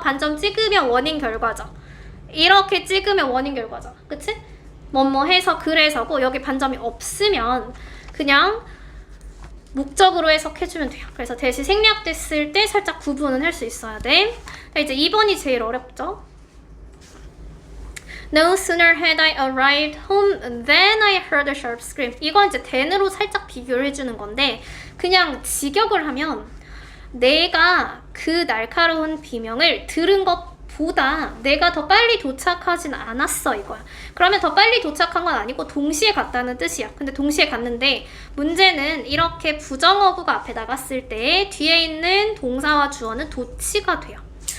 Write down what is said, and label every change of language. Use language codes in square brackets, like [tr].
[ko] 반점 찍으면 원인 결과죠. 이렇게 찍으면 원인 결과죠. 그치? 뭐뭐 해서 그래서고 여기 반점이 없으면 그냥 목적으로 해석해주면 돼요. 그래서 대시 생략됐을 때 살짝 구분은 할 수 있어야 돼. 이제 2번이 제일 어렵죠. [en] No sooner had I arrived home than I heard a sharp scream. [ko] 이건 이제 then으로 살짝 비교를 해주는 건데 그냥 직역을 하면 내가 그 날카로운 비명을 들은 것보다 내가 더 빨리 도착하진 않았어 이거야. 그러면 더 빨리 도착한 건 아니고 동시에 갔다는 뜻이야. 근데 동시에 갔는데 문제는 이렇게 부정어구가 앞에 나갔을 때 뒤에 있는 동사와 주어는 도치가 돼요.